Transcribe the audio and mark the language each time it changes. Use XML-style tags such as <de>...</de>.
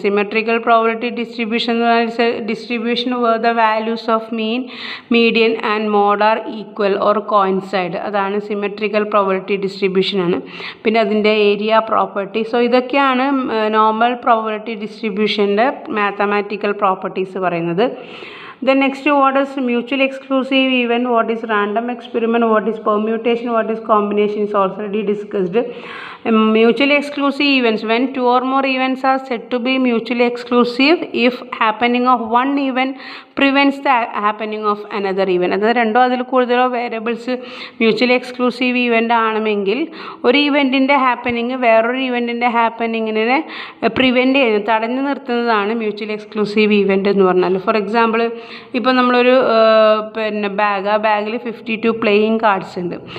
<en>symmetrical probability distribution</en> <ml>എന്ന് പറഞ്ഞാൽ</ml> <en>Distribution where the values of mean, median and mode are equal or coincide.</en> <ml>അതാണ് symmetrical probability distribution ആണ്. പിന്നെ അതിൻ്റെ area property. So ഇതൊക്കെയാണ് normal probability ഡിസ്ട്രിബ്യൂഷൻ്റെ mathematical properties പറയുന്നത്.</ml> <en>Then next, what is mutually exclusive event, what is random experiment, what is permutation, what is combination is already discussed. Mutually exclusive events, when 2 or more events are said to be mutually exclusive if happening of one event prevents the happening of another event.</en> <ml>അതായത് രണ്ടോ അതിൽ കൂടുതലോ variables mutually exclusive event ആണെങ്കിൽ ഒരു ഇവൻറ്റിൻ്റെ happening വേറൊരു ഇവൻറ്റിൻ്റെ ഹാപ്പനിങ്ങിനെ prevent ചെയ്യുന്നത്, തടഞ്ഞു നിർത്തുന്നതാണ് mutually exclusive event എന്ന് പറഞ്ഞാൽ.</ml> <en>for example</en> <ml>ഇപ്പോൾ നമ്മളൊരു പിന്നെ ബാഗ്, ആ ബാഗിൽ 52 പ്ലേയിങ് കാർഡ്സ് ഉണ്ട്.</ml>